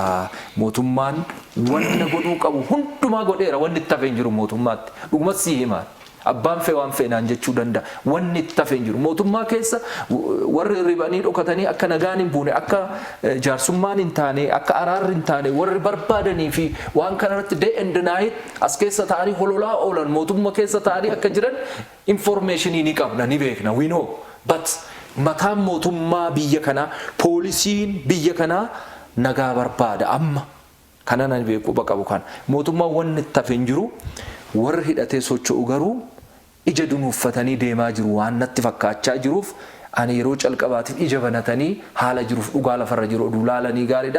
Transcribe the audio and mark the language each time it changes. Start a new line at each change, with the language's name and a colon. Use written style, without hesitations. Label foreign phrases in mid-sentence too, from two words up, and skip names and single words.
Oromo: Mootummaan wanna godhuu qabu hundumaa godheera. Wanni itti hafeen jiru mootummaatti dhugumatti si himaa. Abbaan fee waan feenaan jechuu danda'a. Wanni itti hafeen jiru mootummaa keessa warri ribanii dhokatanii akka nagaan hin buune, akka jaarsummaan hin taane, akka araarri hin taane warri barbaadanii fi waan kanarratti
English: day and night
Oromo: as keessa ta'anii hololaa oolan mootummaa keessa ta'anii akka jiran informationii ni qabna, ni beekna,
English: we know.
Oromo: But mataan mootummaa biyya kanaa, poolisiin biyya kanaa nagaa barbaada amma. Kana nan beeku qabu kan mootummaa wanni itti hafeen jiru warri hidhatee socho'u garuu ija dunuuffatanii deemaa jiru waan natti fakkaachaa jiruuf ani yeroo calqabaatiif ija banatanii haala jiruuf dhugaa lafarra jiru oduu laalanii gaariidha.